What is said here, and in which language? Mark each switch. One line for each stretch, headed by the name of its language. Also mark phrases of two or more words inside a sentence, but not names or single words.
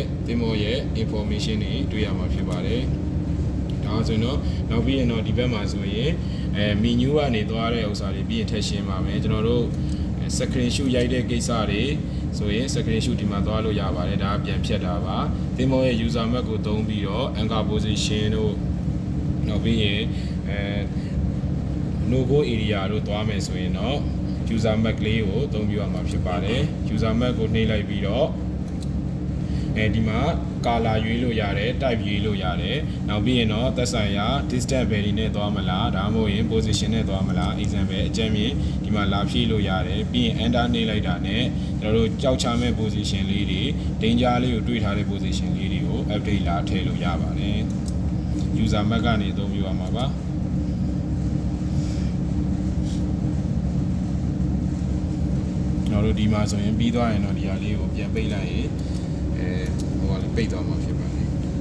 Burmese: သင်္ဘောရဲ့ information တွေတွေ့ရမှာဖြစ်ပါတယ်ဒါဆိုရင်တော့နောက်ပြီးရင်တော့ဒီဘက်မှာဆိုရင် menu ကနေသွားတဲ့ဥစ္စာတွေပြီးရင်ထည့်ရှင်းပါမယ်ကျွန်တော်တို့
English: screen shoot
Burmese: ရိုက်တဲ့ကိစ္စတွေဆိုရင်
English: screen shoot
Burmese: ဒီမှာသွားလို့ရပါတယ်ဒါပြန်ဖြတ်တာပါသင်္ဘောရဲ့
English: user map
Burmese: ကိုသုံးပြီးတော့
English: anchor position
Burmese: တို့နောက်ပြီးရင်
English: no go area
Burmese: တို့သွားမယ်ဆိုရင်တော့
English: user map
Burmese: လေးကိုအသုံးပြုရမှာဖြစ်ပါတယ်
English: user map
Burmese: ကိုနှိပ်လိုက်ပြီးတော့ ဒီမှာ color ရွေးလို့ရတယ် type ရွေးလို့ရတယ်နောက်ပြီးရင်တော့သက်ဆိုင်ရာ
English: distance value
Burmese: နဲ့သွားမလားဒါမှမဟုတ် ရင် position နဲ့သွားမလား example အကြမ်းမြင်ဒီမှာလာဖြည့်လို့ရတယ်ပြီးရင် enter နှိပ်လိုက်တာနဲ့ကျွန်တော်တို့ကြောက်ချမဲ့ position လေးတွေ danger လေးကိုတွေ့ထားတဲ့ position လေးတွေကို update လာထည့်လို့ရပါတယ်
English: user map
Burmese: ကနေအသုံးပြုရမှာပါကျွန်တော်တို့ဒီမှာဆိုရင်ပြီးသွားရင်တော့ဒီဟာလေးကိုပြန်ပိတ်လိုက်ရင်ဟိုကလည်းပိတ်သွားမှာဖြစ်ပါတယ်